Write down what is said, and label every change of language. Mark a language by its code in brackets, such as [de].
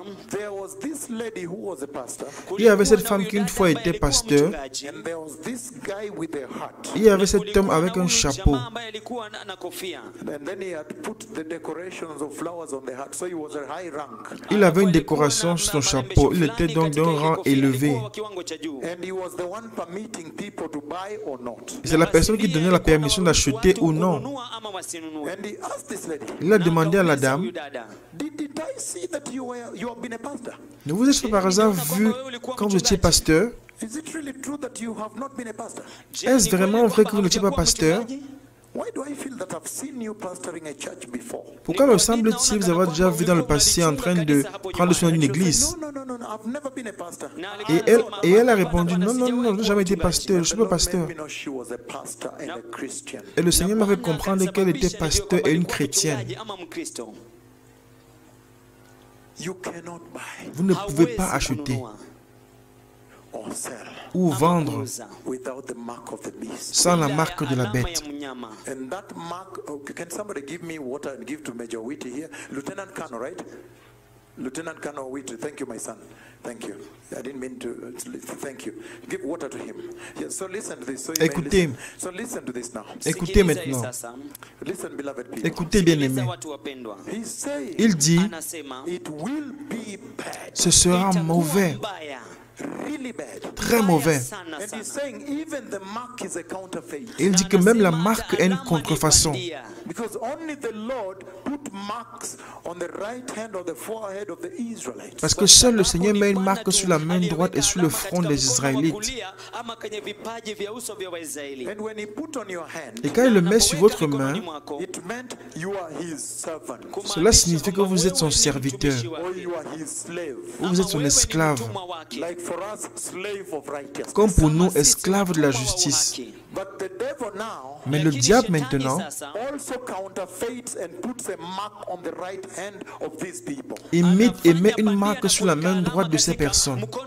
[en] there was this lady who was a pastor, [fr] il y avait cette femme qui une fois était pasteur. [en] and there was this guy with a hat. [fr] Il y avait cet homme avec un chapeau. [en] And then he had put the decorations of flowers on the hat, so he was a high rank. [fr] Il avait une décoration sur son chapeau. Il était donc d'un rang élevé. [en] And he was the one permitting people to buy or not. [fr] C'est la personne qui donnait la permission d'acheter ou non. [en] And he asked this lady, [fr] Il a demandé à la dame, [en] did I see that you have been a pastor? [fr] ne vous êtes-vous par hasard vu quand vous étiez pasteur? [en] Is it really true that you have not been a pastor? [fr] Est-ce vraiment vrai que vous n'étiez pas pasteur? [en] Why do I feel that I've seen you pastoring a church before? [fr] Pourquoi me semble-t-il vous avoir déjà vu dans le passé en train de prendre soin d'une église? [en] No, I've never been a pastor. [fr] Et elle a répondu, non, je n'ai jamais été pasteur, je ne suis pas pasteur. [en] Let me know she was a pastor and a Christian. [fr] Et le Seigneur m'a fait comprendre qu'elle était pasteur et une chrétienne. [en] You cannot buy [fr] Vous ne pouvez pas acheter [en] or sell [fr] ou vendre [en] without the mark of the beast. [fr] sans la marque de la bête. [en] And that mark, okay, can somebody give me water and give to Major Whitty here? Lieutenant Kano, right? Lieutenant Kano Whitty, thank you, my son. Thank you. I didn't mean to. Thank you. Give water to him. Yeah, so listen to this. So you may [fr] Écoutez. [en] listen. So listen to this now. [fr] Écoutez maintenant. [en] Listen, beloved people. [fr] Écoutez bien aimé. [en] He's saying [fr] Il dit, [en] it will be bad, [fr] ce sera mauvais, [en] really bad. [fr] très mauvais. [en] And he's saying even the mark is a counterfeit. [fr] Et il dit que même la marque est une contrefaçon. [en] Because only the Lord put marks on the right hand or the forehead of the Israelites. [fr] Parce que seul le Seigneur met une marque sur la main droite et sur le front des Israélites. [en] And when he put on your hand, [fr] Et quand il le met sur votre main, [en] it meant you are his servant [fr] cela signifie que vous êtes son serviteur, [en] or you are his slave. [fr] ou vous êtes son esclave. [en] Like for us, slave of righteousness. [fr] Comme pour nous, esclaves de la justice. [en] But the devil now [fr] Mais le diable maintenant [en] also counterfeits and puts a mark on the right hand of these people, [fr] imite et met une marque sur la main droite de ces personnes,